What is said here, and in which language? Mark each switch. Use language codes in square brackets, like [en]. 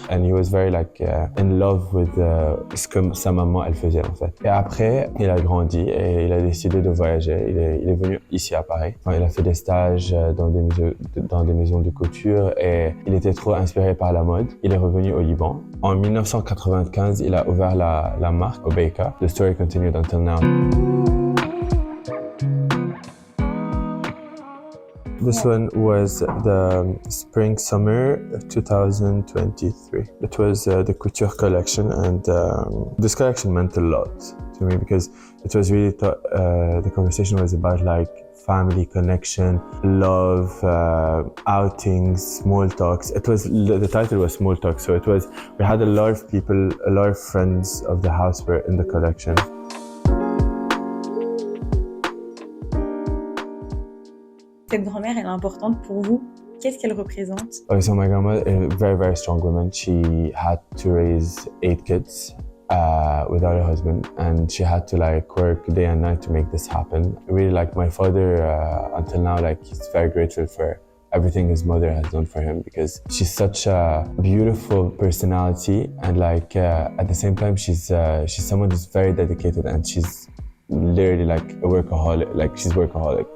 [en] And he was very in love with [fr] ce que sa maman elle faisait en fait. Et après, il a grandi et il a décidé de voyager. Il est venu ici à Paris. Enfin, il a fait des stages dans des maisons de couture et il était trop inspiré par la mode. Il est revenu au Liban. En 1995, il a ouvert la marque Hobeika. [en] The story continued until now. This one was the spring-summer 2023. It was the couture collection, and this collection meant a lot to me because it was really the conversation was about family connection, love, outings, small talks. It was the title was Small Talk, so we had a lot of people, a lot of friends of the house were in the collection. [fr] Cette grand-mère, elle est importante pour vous. Qu'est-ce qu'elle représente? [en] So my grandma is a very, very strong woman. She had to raise 8 kids without a husband, and she had to work day and night to make this happen. Really, my father, until now, he's very grateful for everything his mother has done for him because she's such a beautiful personality, and at the same time, she's someone who's very dedicated, and she's literally a workaholic. She's workaholic.